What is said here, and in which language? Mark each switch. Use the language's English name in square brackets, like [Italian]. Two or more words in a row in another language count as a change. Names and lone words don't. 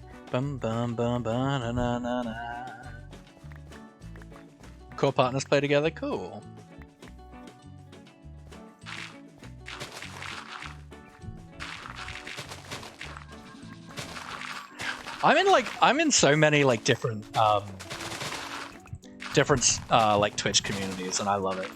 [English] Bum bum bum ba na na na na. Core partners play together, cool. I'm in so many like different like Twitch communities, and I love it.